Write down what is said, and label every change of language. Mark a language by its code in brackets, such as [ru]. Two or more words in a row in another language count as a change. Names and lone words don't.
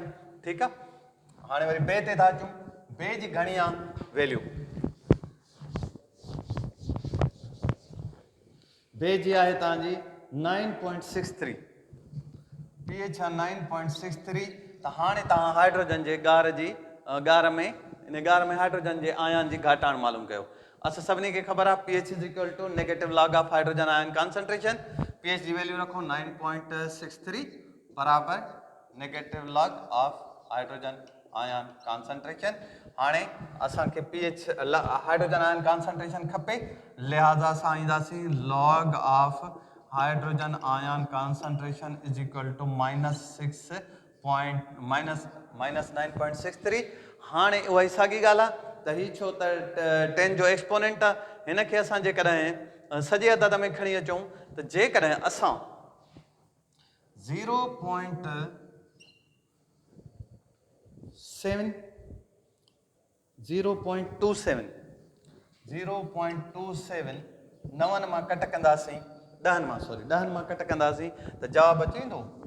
[sd] ठीकु आहे, हाणे वरी बे ते था अचूं, बे जी घणी आहे वैल्यू, बे जी आहे तव्हांजी 9.63, pH आहे 9.63। त हाणे तव्हां हाइड्रोजन जे गार में इन गार में हाइड्रोजन जे आयन जी घाटाण मालूम कयो। असां सभिनी खे ख़बर आहे [en] pH is equal to negative log of hydrogen ion concentration. [sd] pH जी वैल्यू रखो 9.63 बराबर [en] negative log of hydrogen ion concentration. [sd] हाणे असांखे pH [en] hydrogen ion concentration [sd] खपे, लिहाज़ा असां ईंदासीं [en] log of hydrogen ion concentration is equal to -9.63। [sd] हाणे उहा ई साॻी ॻाल्हि आहे त ही छो त 10 जो एक्सपोनेंट आहे, हिन खे असां जेकॾहिं सॼे अदद में खणी अचूं त जेकॾहिं असां 0.27 9 मां कट कंदासीं, 10 मां कट कंदासीं त जवाबु अची वेंदो।